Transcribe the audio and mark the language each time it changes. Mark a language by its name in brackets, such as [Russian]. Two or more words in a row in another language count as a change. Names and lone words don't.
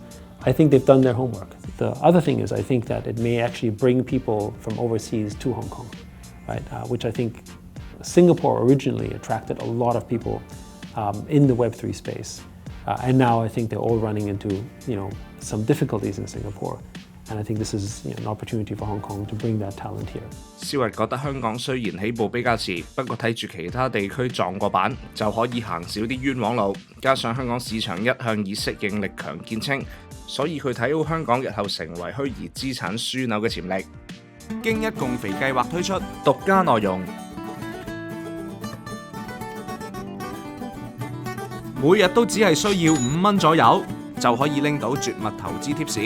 [English] I think they've done their homework. The other thing is I think that it may actually bring people from overseas to Hong Kong, right? Which I think Singapore originally attracted a lot of people in the Web3 space. And now I think they're all running into, some difficulties in Singapore. And I think this is an opportunity for Hong Kong to bring that talent here. [Cantonese] 蕭逸覺得香港雖然起步比較遲，不過睇住其他地區撞過板，就可以行少啲冤枉路。加上香港市場一向以適應力強見稱，所以佢睇好香港日後成為虛擬資產樞紐嘅潛力。經一共肥計劃推出獨家內容，每日都只係需要5蚊左右，就可以拎到絕密投資貼士。